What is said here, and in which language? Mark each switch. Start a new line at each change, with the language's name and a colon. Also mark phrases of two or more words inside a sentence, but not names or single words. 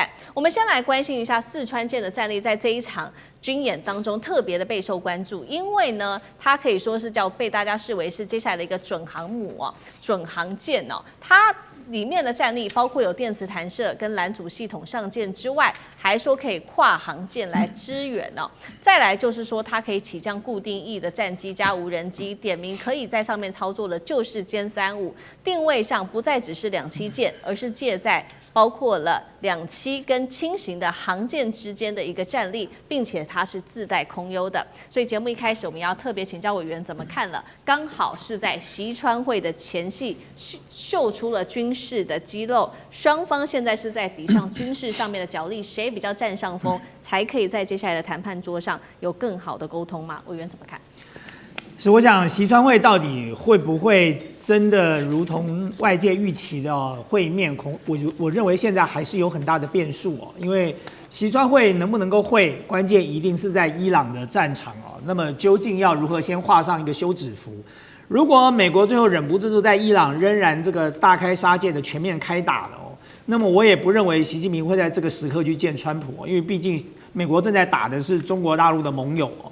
Chinese: 我們先來關心一下四川艦的戰力，在這一場軍演當中特別的備受關注，因為呢，它可以說是被大家視為是接下來的一個準航母哦、準航艦哦，它裡面的戰力包括有電磁彈射跟攔阻系統上艦之外，還說可以跨航艦來支援哦。再來就是說，它可以起降固定翼的戰機加無人機，點名可以在上面操作的就是殲35，定位上不再只是2棲艦，而是介在包括了2棲跟輕型的航艦之間的一個戰力，並且它是自帶空優的。所以節目一開始我們要特別請教委員怎麼看了，剛好是在習川會的前夕秀出了軍事的肌肉，雙方現在是在比上軍事上面的角力，誰比較佔上風，才可以在接下來的談判桌上有更好的溝通嗎？委員怎麼看？是，我想習川會到底會不會真的如同外界預期的會面？我認為現在還是有很大的變數哦，因為習川會能不能夠會，關鍵一定是在伊朗的戰場哦。那麼究竟要如何先畫上一個休止符？如果美國最後忍不住在伊朗仍然這個大開殺戒的全面開打了哦，那麼我也不認為習近平會在這個時刻去見川普，因為畢竟美國正在打的是中國大陸的盟友哦。